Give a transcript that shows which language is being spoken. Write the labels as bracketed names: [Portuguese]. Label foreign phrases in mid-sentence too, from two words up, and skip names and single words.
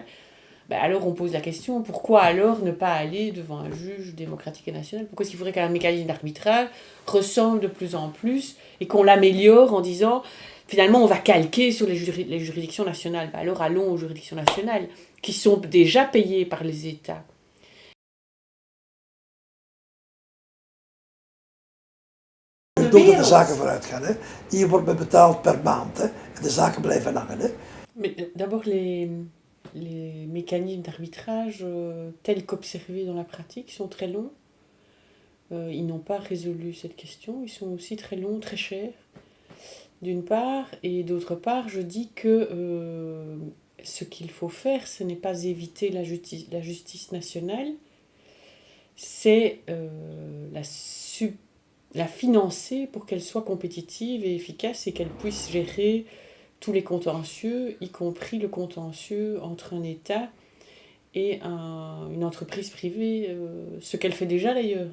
[French] Ben alors on pose la question, pourquoi alors ne pas aller devant un juge démocratique et national? Pourquoi est-ce qu'il faudrait qu'un mécanisme d'arbitrage ressemble de plus en plus et qu'on l'améliore en disant, finalement on va calquer sur les juridictions nationales? Ben alors allons aux juridictions nationales, qui sont déjà payées par les États. [Dutch] Doordat de zaken vooruit gaan. Hè. Hier wordt men betaald per maand. Hè. En de zaken blijven hangen. Hè. [French] Mais d'abord, les mécanismes d'arbitrage tels qu'observés dans la pratique sont très longs. Ils n'ont pas résolu cette question. Ils sont aussi très longs, très chers, d'une part. Et d'autre part, je dis que ce qu'il faut faire, ce n'est pas éviter la justice nationale, c'est la financer pour qu'elle soit compétitive et efficace et qu'elle puisse gérer tous les contentieux, y compris le contentieux entre un État et une entreprise privée, ce qu'elle fait déjà d'ailleurs.